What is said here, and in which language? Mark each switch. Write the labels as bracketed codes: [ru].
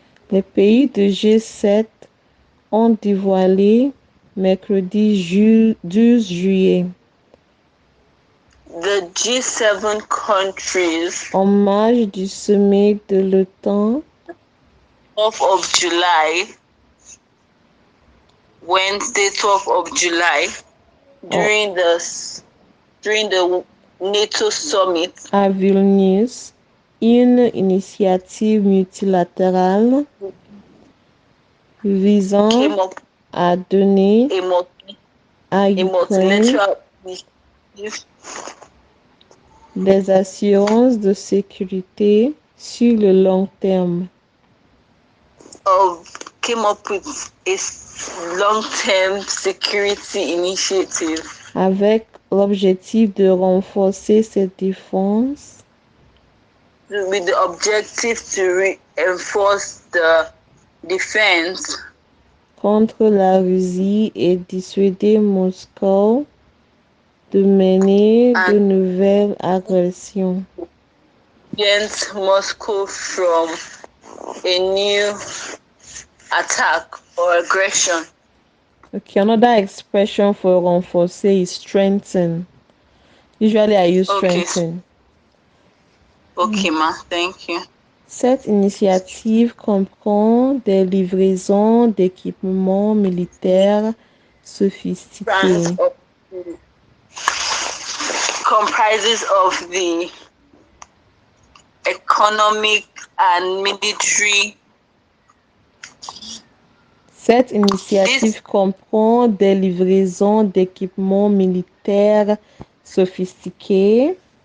[fr] Les pays de G7 ont dévoilé mercredi 12 juillet [en] The G7 countries, [fr] en marge du sommet de l'OTAN [en] 12th of July, Wednesday, 12th of July, during the NATO summit [fr] à Vilnius, une initiative multilatérale visant [en] came up [fr] à donner à [en] a [fr] l'Ukraine [en] multilateral initiative [fr] des assurances de sécurité sur le long terme. [en] came up with a long-term security initiative [fr] avec l'objectif de renforcer cette défense [en] with the objective to reinforce the defense [fr] contre la Russie et dissuader Moscou de mener de nouvelles agressions. [en] against Moscow from a new attack or aggression. Okay, another expression for renforcer is strengthen. Usually I use strengthen. Okay, ma, thank you. [fr] Cette initiative comprend des livraisons d'équipements militaires sophistiqués. [en] Comprises of the economic and military. [fr] Cette initiative comprend des livraisons d'équipements militaires sophistiqués.